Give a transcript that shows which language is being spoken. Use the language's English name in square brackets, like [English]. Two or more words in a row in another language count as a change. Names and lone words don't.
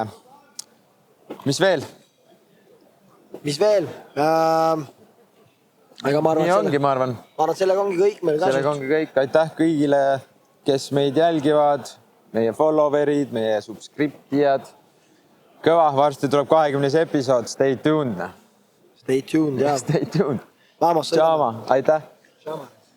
[Estonian] Mis veel? Nii ongi, ma arvan. Ma arvan, et sellega ongi kõik meil käsust. Sellega ongi kõik. Aitäh kõigile, kes meid jälgivad, meie followerid, meie subscriptijad. Kõva, varsti tuleb 20. episood. [English] Stay tuned. Stay tuned, jah. Stay tuned. [Estonian] Vamos. Tšaama, aitäh. Tšaama.